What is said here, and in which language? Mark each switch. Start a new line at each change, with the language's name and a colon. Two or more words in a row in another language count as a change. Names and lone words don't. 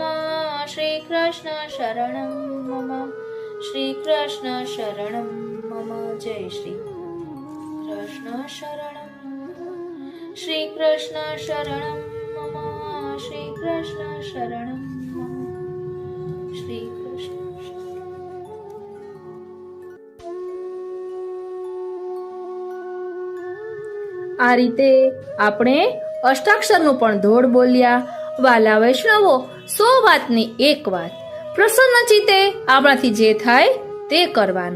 Sanskrit: श्री कृष्ण शरणं मम। श्री कृष्ण शरणं मम। जय श्री कृष्ण शरणं। श्री कृष्ण शरणं मम। श्री कृष्ण शरणं मम। श्री कृष्ण
Gujarati: આ રીતે આપણે અષ્ટાક્ષરનું પણ ધોળ બોલ્યા। વાલા વૈષ્ણવો, 100 વાતની એક વાત, પ્રસન્ન ચિત્તે આપણાથી જે થાય તે કરવાનું।